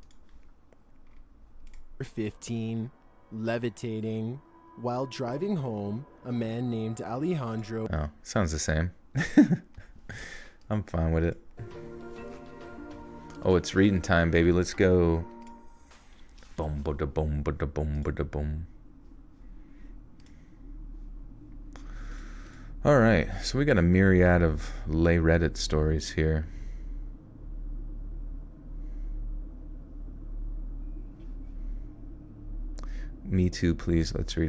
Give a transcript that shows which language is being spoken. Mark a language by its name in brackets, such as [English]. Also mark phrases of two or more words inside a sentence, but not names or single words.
[English] 15, levitating. While driving home, a man named Alejandro... Oh, sounds the same. I'm fine with it. Oh, it's reading time, baby. Let's go. Boom, ba da boom, ba da boom, ba da boom. All right, so we got a myriad of lay Reddit stories here. Me too, please. Let's read.